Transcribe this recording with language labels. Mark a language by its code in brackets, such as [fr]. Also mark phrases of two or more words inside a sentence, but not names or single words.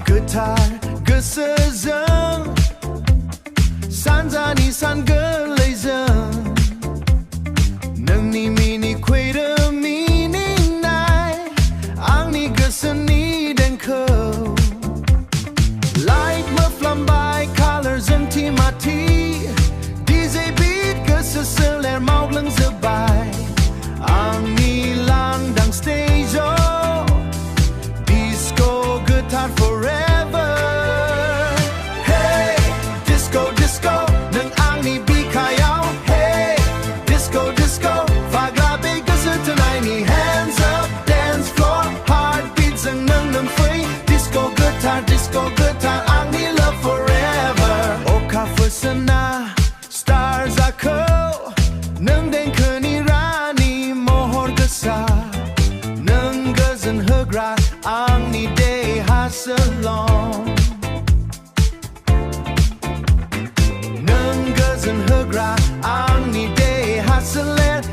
[brx] Gwthar गोसोजों सानजानि सान गोरलैजों नोंनि मिनिखुरो मिनिनाय आंनि गोसोनि देंखो लाइट मोफ्लामबाय कालारजों थिमाथि [en] DJ beat [brx] गोसो सोलेर मावग्लुंजोब्बाय आंनि लांदां स्टेजाव disco Gwthar forever [en] Hey disco disco [brx] नों आंनि बिखायाव [en] Hey disco disco [brx] फाग्ला बे गोसो थोनायनि [en] hands up dance floor heartbeat [brx] जों नों फै disco Gwthar आंनि [en] love forever [brx] अखाफोर सोना stars आखौ नों देंखोनि रानि महर गोसा नों गोजोन होग्रा आंनि देहा सोलं नों गोजोन होग्रा आंनि देहा सोलेर